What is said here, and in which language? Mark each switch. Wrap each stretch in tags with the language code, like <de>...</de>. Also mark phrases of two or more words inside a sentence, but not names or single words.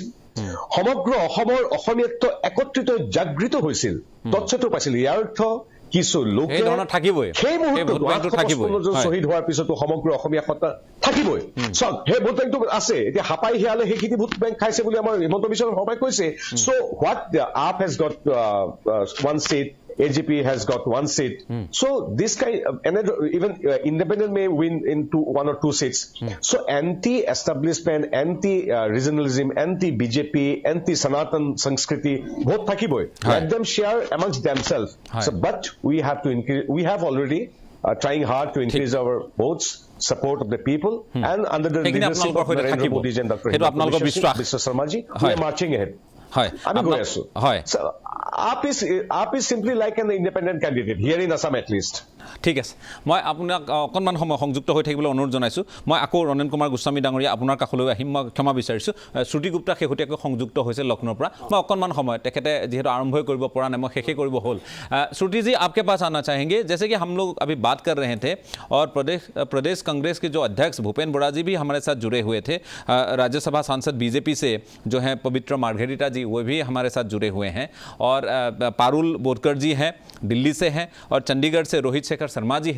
<as>সমগ্ৰ অসমৰ অসমীয়াত্ব একত্ৰিত জাগৃত হৈছিল, তৎসত্ত্বেও পাইছিল। ইয়াৰ অৰ্থ কিছু লোকে সেই মুহূৰ্তত 855 জন শ্বহীদ হোৱাৰ পিছতো সমগ্ৰ অসমীয়া সত্তা থাকিবই। চাওক, সেই ভোট বেংকটো আছে। এতিয়া হাপাই শিয়ালে সেইখিনি ভোট বেংক খাইছে বুলি আমাৰ হিমন্ত বিশ্ব শৰ্মাই কৈছে।</as> <en>So what AAP has got 1 seat, AGP has got 1 seat. So this kind of, even independent may win in 1 or 2 seats. So anti-establishment, anti-regionalism, anti-BJP, anti-Sanatan Sanskriti, both thakiboi. Let them share amongst themselves. So, but we have to increase. We have already trying hard to increase our votes, support of the people, and under the leadership of Narendra Modi and Dr. Himanta Biswa Sharma ji, we are marching ahead.</en> <as>আমি গৈ আছো।</as> <en>AAP is simply like an independent candidate here in Assam at least.</en> <as>ঠিক আছে, মই আপোনাক অকণমান সময় সংযুক্ত হৈ থাকিবলৈ অনুৰোধ জনাইছোঁ। মই আকৌ ৰণেন কুমাৰ গোস্বামী ডাঙৰীয়া আপোনাৰ কাষলৈ আহিম, মই ক্ষমা বিচাৰিছোঁ। শ্ৰুতি গুপ্তা শেহতীয়াকৈ সংযুক্ত হৈছে লক্ষ্ণৌৰ পৰা। মই অকণমান সময়, তেখেতে যিহেতু আৰম্ভই কৰিব পৰা নাই, মই শেষেই কৰিব হ'ল।</as> <hi>श्रुति जी, आपके पास आना चाहेंगे। जैसे कि हम लोग अभी बात कर रहे थे और प्रदेश कांग्रेस के जो अध्यक्ष भूपेन बोरा जी भी हमारे साथ जुड़े हुए थे, राज्यसभा सांसद बीजेपी से जो हैं पवित्र मार्घेरिटा जी, वो भी हमारे साथ जुड़े हुए हैं, और पारुल बोरकर जी हैं, दिल्ली से हैं, और चंडीगढ़ से रोहित शेखर शर्मा जी है।</hi>